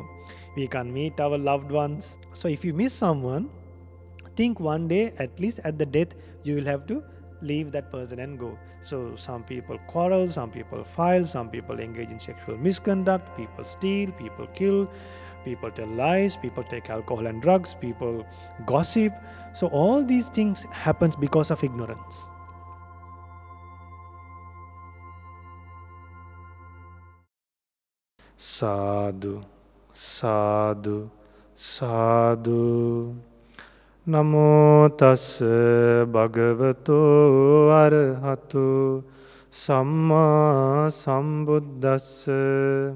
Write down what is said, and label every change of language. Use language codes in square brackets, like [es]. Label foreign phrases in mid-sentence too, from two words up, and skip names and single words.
[en] We can't meet our loved ones. So, if you miss someone, think one day, at least at the death, you will have to leave that person and go. So some people quarrel, some people fight, some people engage in sexual misconduct, people steal, people kill, people tell lies, people take alcohol and drugs, people gossip. So all these things happens because of ignorance. [pi] Sadhu, sadhu, sadhu. Namo tassa bhagavato arahato samma sambuddhassa.